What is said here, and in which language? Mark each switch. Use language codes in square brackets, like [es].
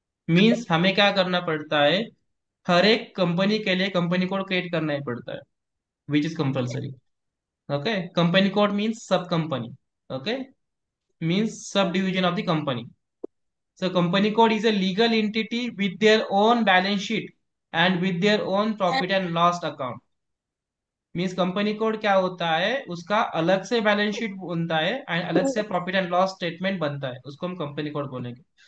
[hi] Means हमें क्या करना पड़ता है, हर एक कंपनी के लिए कंपनी कोड क्रिएट करना ही पड़ता है, [en] Which is compulsory. [hi] Okay, company code means सब company, okay, means [en] Subdivision of the company. So company code is a legal entity with their own balance sheet and with their own profit and loss account. [hi] Means company code क्या होता है, उसका अलग से balance sheet बनता है and अलग से प्रॉफिट एंड लॉस स्टेटमेंट बनता है, उसको हम कंपनी कोड बोलेंगे।